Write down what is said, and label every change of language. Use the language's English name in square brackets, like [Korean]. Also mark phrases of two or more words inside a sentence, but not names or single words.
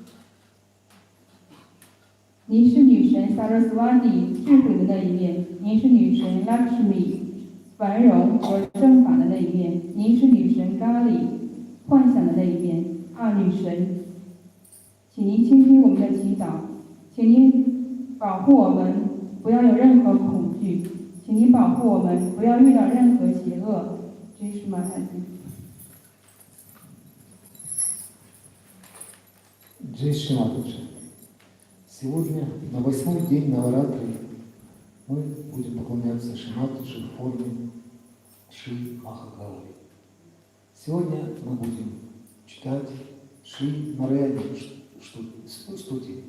[Chinese] 您是女神 Saraswati 智慧的那一面，您是女神 Lakshmi 繁荣和正法的那一面，您是女神 Kali 幻想的那一面。女神，请您倾听我们的祈祷，请您保护我们不要有任何恐惧，请您保护我们不要遇到任何邪恶。这是马太经。 [Russian] Джай Шри Матаджи. Сегодня, на 8-й день Наваратри, мы будем поклоняться Шри Матаджи в форме Шри Mahagauri. Сегодня мы будем читать Шри Нараяни Стути.